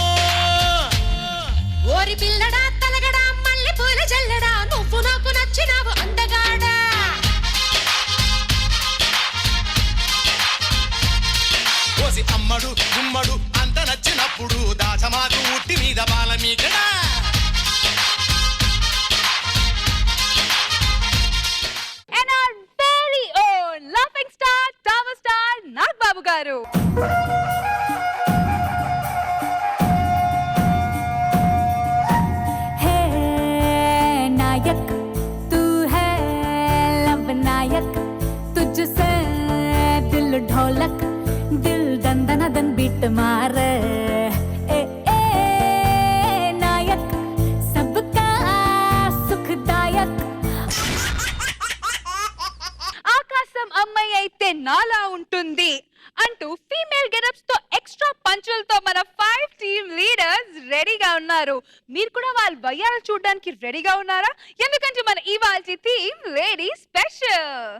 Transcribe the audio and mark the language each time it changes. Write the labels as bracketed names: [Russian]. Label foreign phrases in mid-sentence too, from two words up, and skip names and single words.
[Telugu] ఓరి పిల్లడా తలగడా మల్లె పూల జల్లడా నువ్వు నాకు నచ్చినావు అందగాడా కోసి అమ్మడు గుమ్మడు అంత నచ్చినప్పుడు దాచమాకు ఉట్టి మీద బాల మీకడా [English] అండ్ our very own laughing star టామర్ స్టార్ నాగబాబు గారు. [Hindi] नायक तू है लब नायक तुझसे दिल ढोलक दिल दंदन दन बीट मार ए नायक सबका सुखदायक. [Telugu] ఆకాశం అమ్మాయి అయితే నాలా ఉంటుంది అంటూ [English] female getups [Telugu] తో ఎక్స్ట్రా పంచులతో మన 5 [English] team leaders [Telugu] రెడీగా ఉన్నారు. మీరు కూడా వాళ్ళ వయ్యాలు చూడడానికి రెడీగా ఉన్నారా? ఎందుకంటే మన ఇవాల్టి థీమ్ [English] lady special.